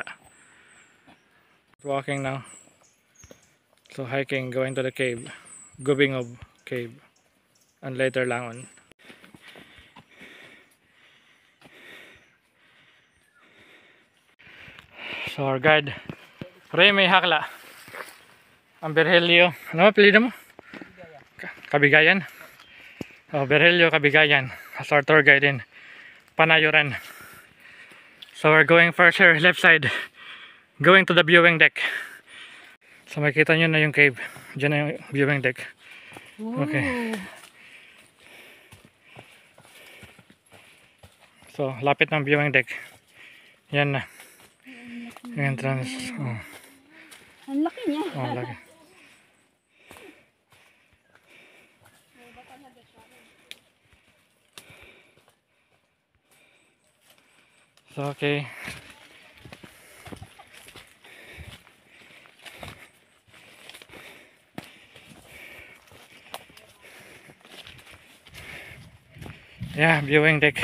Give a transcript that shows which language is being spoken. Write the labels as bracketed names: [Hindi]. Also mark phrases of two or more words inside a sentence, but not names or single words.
[English] Walking now. So hiking, going to the cave. Gubing of Cave. And later Langon. So our guide, Remy Hakla. [Filipino] Ang Virgilio. Ano apelyido mo? Kabigayan. Oh, Virgilio Kabigayan. [English] As our tour guide in Panayuran. So we're going first here, left side. Going to the viewing deck. [Filipino] So makita nyo na yung cave. Diyan na yung [English] viewing deck. Okay. [Filipino] So lapit ng [English] viewing deck. [Filipino] Yan na. Yung entrance. Oh. Ang laki niya. Oh, laki. [English] So okay. Yeah, viewing deck.